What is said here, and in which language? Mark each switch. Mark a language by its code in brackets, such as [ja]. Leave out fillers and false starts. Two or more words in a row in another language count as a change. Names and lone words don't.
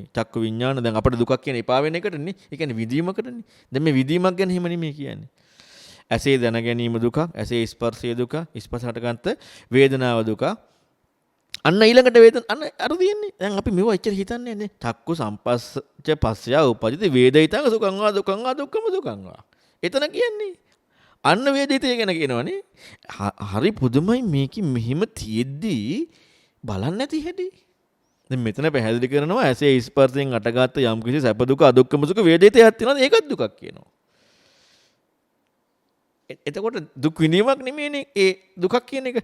[si] චක්ක විඥාන දැන් අපිට දුකක් කියන්නේ එපා වෙන එකටනේ. ඒ කියන්නේ විඳීමකටනේ. දැන් මේ විඳීමක් ගැන හැම නෙමෙයි කියන්නේ. ඇසේ දැන ගැනීම දුකක්, ඇසේ ස්පර්ශය දුක, ස්පර්ශයට ගන්න වේදනාව දුක. අන්න ඊළඟට අන්න අර තියෙන්නේ. දැන් අපි මෙව එච්චර හිතන්නේ නැහැ. [pi] චක්කු සම්පස්සච පස්සය උපදිත වේදිතං සුඛං වා දුක්ඛං වා දුක්ඛම දුක්ඛං වා. [si] එතන කියන්නේ අන්න වේදිතය ගැන කියනවනේ. හරි පුදුමයි මේකෙ මෙහිම තියෙද්දී බලන්න නැති හැටි. දැන් මෙතන පැහැදිලි කරනවා ඇසේ ස්පර්ශයෙන් අටගත්ත යම් කිසි සැප දුක අදුක්ඛම සුඛ වේදිතයක් තියෙනවා. ඒකත් දුකක් කියනවා. එතකොට දුක් විඳීමක් නෙමෙයිනේ ඒ දුකක් කියන එක.